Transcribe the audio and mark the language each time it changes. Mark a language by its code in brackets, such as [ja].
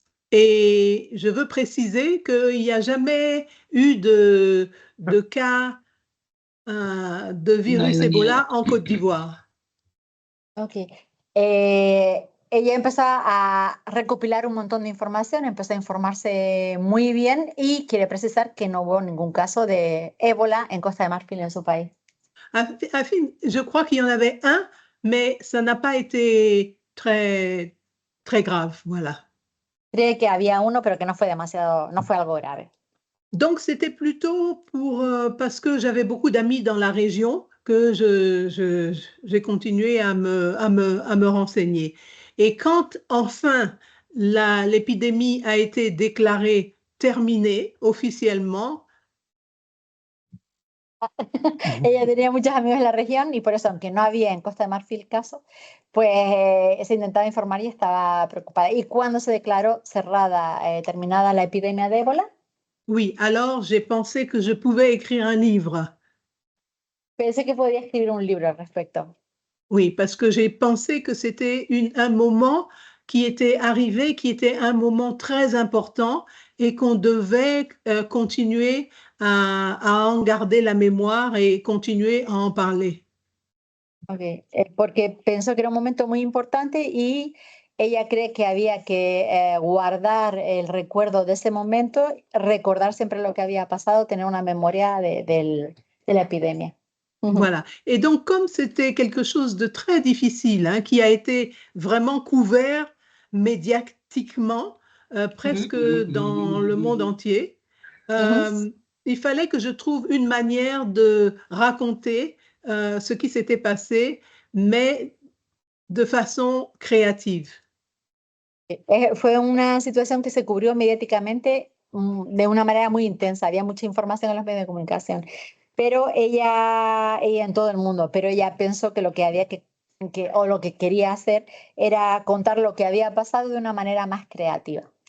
[fr] Et je veux préciser qu'il n'y a jamais eu de cas de virus Ebola en Côte d'Ivoire. Ok. [es] Ella empezó a recopilar un montón de información, empezó a informarse muy bien y quiere precisar que no hubo ningún caso de ébola en Costa de Marfil en su país. [fr] Je crois qu'il y en avait un, mais ça n'a pas été très, très grave, voilà. [es] Cree que había uno, pero que no fue algo grave. [fr] Donc c'était plutôt parce que j'avais beaucoup d'amis dans la région que j'ai continué à me renseigner. Et quand enfin l'épidémie a été déclarée terminée officiellement. [es] Ella tenía muchos amigos en la región y por eso, aunque no había en Costa de Marfil caso, pues se intentaba informar y estaba preocupada. ¿Y cuando se declaró terminada la epidemia de ébola? [fr] Oui, alors j'ai pensé que je pouvais écrire un livre. [es] Pensé que podía escribir un libro al respecto. [fr] Oui, parce que j'ai pensé que c'était un moment qui était arrivé, qui était un moment très important et qu'on devait continuer à en garder la mémoire et continuer à en parler. Okay. [es] Porque pensó que era un momento muy importante y ella cree que había que guardar el recuerdo de ese momento, recordar siempre lo que había pasado, tener una memoria de la epidemia. [fr] Voilà. Et donc, comme c'était quelque chose de très difficile, hein, qui a été vraiment couvert médiatiquement, presque dans le monde entier, il fallait que je trouve une manière de raconter ce qui s'était passé, mais de façon créative. [es] Fue una situación que se cubrió mediáticamente de una manera muy intensa. Había mucha información en los medios de comunicación, pero ella en todo el mundo, pero ella pensó que lo que había o lo que quería hacer era contar lo que había pasado de una manera más creativa.